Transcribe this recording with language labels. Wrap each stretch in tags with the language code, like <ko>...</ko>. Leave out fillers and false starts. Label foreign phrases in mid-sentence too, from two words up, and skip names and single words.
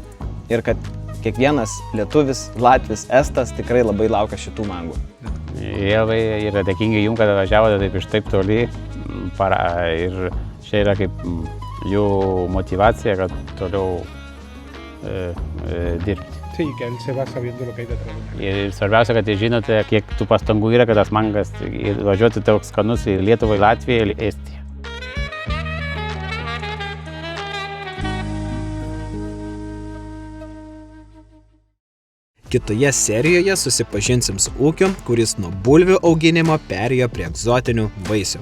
<lt>Ir kad kiekvienas lietuvis, latvis, estas tikrai labai laukia šitų mangų. Jie labai yra dėkingi jums, kad važiavote taip iš taip toli. Ir čia yra kaip jų motivacija, kad toliau dirbti.</lt> <es>Sí, que él se va sabiendo lo que hay detrás.</es> <lt>Ir svarbiausia, kad žinote, kiek tų pastangų yra, kad tas mangas važiuoti toks skanus į Lietuvą, į Latviją ir Estiją. Kitoje serijoje susipažinsim su ūkiu, kuris nuo bulvių auginimo perėjo prie egzotinių vaisių.</lt>